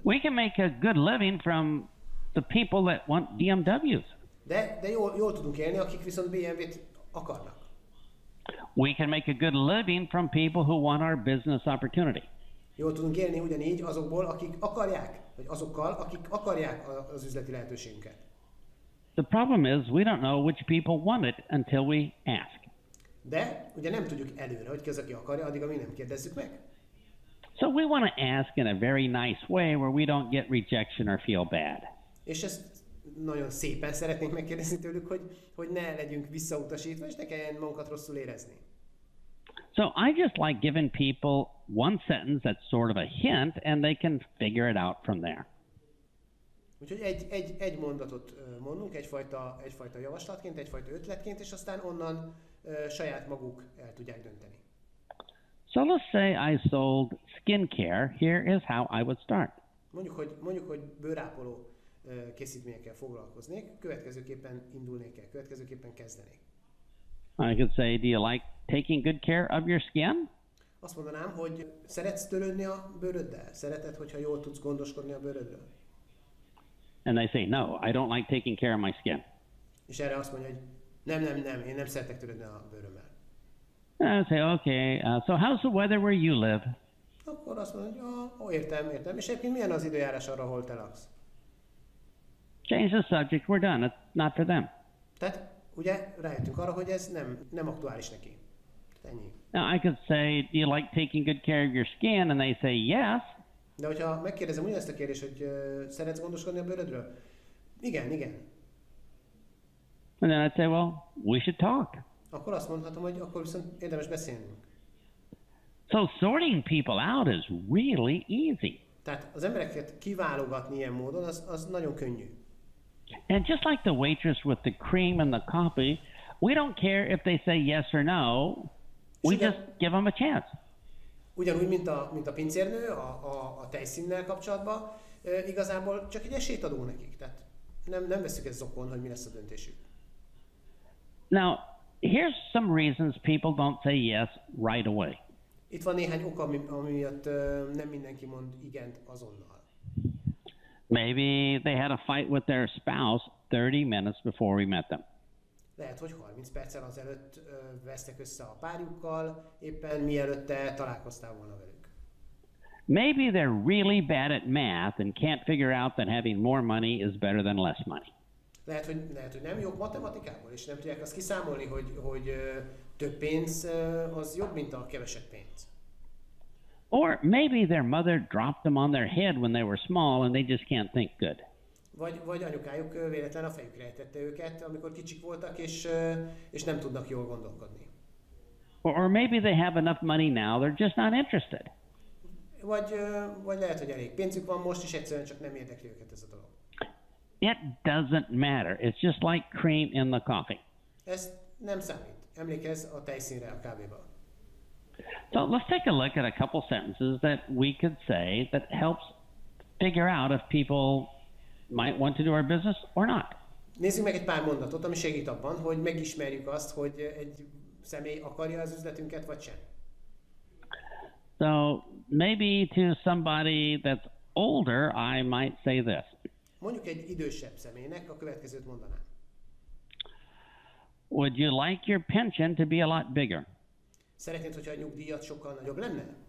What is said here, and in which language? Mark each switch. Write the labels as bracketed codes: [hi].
[en] We can make a good living from the people that want BMWs. [hu] De jól tudunk élni, akik viszont BMW-t akarnak. [en] We can make a good living from people who want our business opportunity. [hu] Jól tudunk élni ugyanígy azokból, akik akarják, vagy azokkal, akik akarják az üzleti lehetőségünket. [en] The problem is we don't know which people want it until we ask. [hu] De ugye nem tudjuk előre, hogy ki az, aki akarja, addig, amíg nem kérdezzük meg. [en] So we want to ask in a very nice way where we don't get rejection or feel bad. [hu] És ezt nagyon szépen szeretnénk megkérdezni tőlük, hogy ne legyünk visszautasítva, és ne kelljen magunkat rosszul érezni. [en] So I just like giving people one sentence that's sort of a hint, and they can figure it out from there. [hu] Úgyhogy egy mondatot mondunk, egyfajta javaslatként, egyfajta ötletként, és aztán onnan saját maguk el tudják dönteni. [en] So let's say I sold skincare. Here is how I would start. [hu] Mondjuk, hogy bőrápoló készítményekkel foglalkoznék, következőképpen indulnék el, következőképpen kezdenék. [en] I could say, do you like taking good care of your skin? [hu] Azt mondanám, hogy szeretsz törődni a bőröddel? Szereted, hogyha jól tudsz gondoskodni a bőrödről? [en] And they say, no, I don't like taking care of my skin. [hu] És erre azt mondja, hogy nem, én nem szeretek törődni a bőrömmel. [en] And I say, okay, so how's the weather where you live? [hu] Akkor azt mondja, hogy értem. És egyébként milyen az időjárás arra, ahol te laksz? [en] Change the subject, we're done. It's not for them. [hu] Tehát ugye rájöttünk arra, hogy ez nem aktuális neki. Tehát ennyi. [en] Now I could say, do you like taking good care of your skin? And they say, yes. [hu] De hogyha megkérdezem ugyanezt a kérdést, hogy szeretsz gondoskodni a bőrödről? Igen. [en] And then I'd say, well, we should talk. [hu] Akkor azt mondhatom, hogy akkor viszont érdemes beszélnünk. [en] So sorting people out is really easy. [hu] Tehát az embereket kiválogatni ilyen módon, az nagyon könnyű. [en] And just like the waitress with the cream and the coffee, we don't care if they say yes or no. We just give them a chance. [hu] Ugyanúgy, mint a pincérnő a tejszínnel kapcsolatban, igazából csak egy esélyt adunk nekik. Tehát nem veszük ezt zokon, hogy mi lesz a döntésük. [en] Now, here's some reasons people don't say yes right away. [hu] Itt van néhány ok, ami miatt nem mindenki mond igent azonnal. [en] Maybe they had a fight with their spouse 30 minutes before we met them. [hu] Lehet, hogy 30 perccel azelőtt vesztek össze a párjukkal, éppen mielőtte találkoztál volna velük. [en] Maybe they're really bad at math and can't figure out that having more money is better than less money. [hu] Lehet, hogy nem jók matematikából, és nem tudják azt kiszámolni, hogy több pénz az jobb, mint a kevesebb pénz. [en] Or maybe their mother dropped them on their head when they were small and they just can't think good. [hu] Vagy anyukájuk véletlen a fejükre ejtette őket, amikor kicsik voltak, és nem tudnak jól gondolkodni. [en] Or maybe they have enough money now, they're just not interested. [hu] Vagy lehet, hogy elég pénzük van most, és egyszerűen csak nem érdekli őket ez a dolog. [en] It doesn't matter. It's just like cream in the coffee. [hu] Ez nem számít. Emlékezz a tejszínre a kávéban. [en] So let's take a look at a couple sentences that we could say that helps figure out if people might want to do our business or not. [hu] Nézzük meg egy pár mondatot, ami segít abban, hogy megismerjük azt, hogy egy személy akarja az üzletünket, vagy sem. [en] So maybe to somebody that's older, I might say this. [hu] Mondjuk egy idősebb személynek a következőt mondanám. [en] Would you like your pension to be a lot bigger? [hu] Szeretnéd, hogyha a nyugdíjat sokkal nagyobb lenne?